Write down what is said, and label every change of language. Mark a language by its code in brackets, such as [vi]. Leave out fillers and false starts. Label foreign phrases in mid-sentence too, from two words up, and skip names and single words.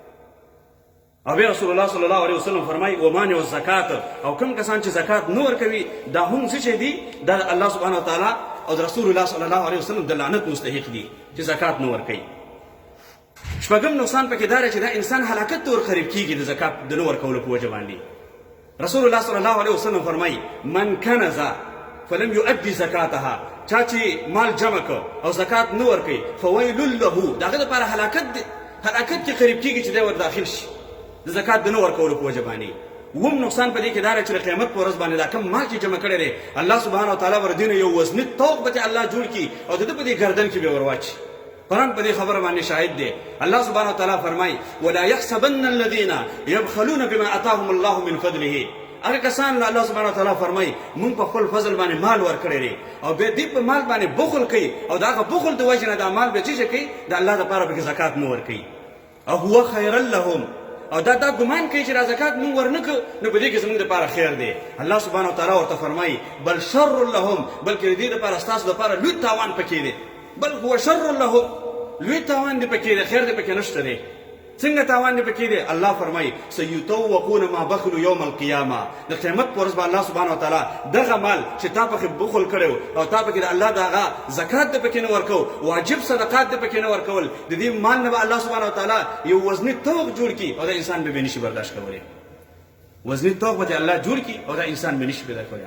[ps] او رسول الله [ar] صلی الله علیه وسلم [ps] فرمای [ar] ومانع الزکات، [ps] او کوم کسان چې زکات نه ورکوي دا هم څه دي، دا [ar] الله سبحانه وتعالی [ps] او رسول الله صلی الله علیه وسلم د لعنت مستحق دي چې زکات نه ورکوي. شپږم نقصان پکې دا چې دا انسان هلاکت ته ورخریب کیږي د زکات د نه ورکولو په وجه باندې. رسول الله [ar] صلی الله علیه وسلم [ps] فرمای [ar] من کنز فلم يؤدي زکاتها، [ps] چا چې مال جمع کړ او زکات نه ورکوي [ar] فویل له، [ps] داغه لپاره هلاکت کې قریب کیږي چې دا ور داخل شي د زکات د نه ورکولو په وجه باندې. وم نقصان په دې کې دا چې قیامت په ورځ باندې دا کم مال چې جمع کړی دی [ar] الله سبحانه وتعالی [ps] ور دینه یو وزن توق به الله جوړ کی او د په دې گردن کې به ورواچي. قرآن په دې خبره باندې شاهد دی. [ar] الله سبحانه وتعالی [ps] فرمای [ar] ولا يحسبن الذين يبخلون بما اتاهم الله من فضله، [ps] هغه کسان [ar] الله سبحانه وتعالی [ps] فرمای مونږ په خپل فضل باندې مال ورکړی دی او به دې په مال باندې بخل کوي او دا بخل د وجه نه دا مال به چې کوي د الله لپاره به زکات نه ورکوي او [ar] هو خیر لهم، [ps] او دا ګمان کوي چې را زکات مونږ ورنکو نو په دې کې زموږ لپاره خیر دی. [ar] الله سبحانه وتعالی [ps] ورته فرمای [ar] بل شر لهم، [ps] بلکې دې لپاره ستاسو لپاره لوی تاوان پکې دی، [ar] بل هو شر لهم، [ps] لوی تاوان دی پکې دی، خیر دی پکې نشته دی. څنګه تاوان دی پکې دی؟ الله فرمای [ar] سيطوقون ما بخلوا يوم القيامه، [ps] د قیامت پر ورځ [ar] الله سبحانه وتعالی [ps] دغه مال چې تا پکې بخل کړو او تا پکې د الله دغه زکات دی پکې نه ورکو، واجب صدقات دی پکې نه ورکول، د دې مال نه [ar] الله سبحانه وتعالی [ps] یو وزنی توق جوړ کی او د انسان به نشي برداشت کولی. وزنی توق به الله جوړ کی او د انسان به نشي برداشت کولی.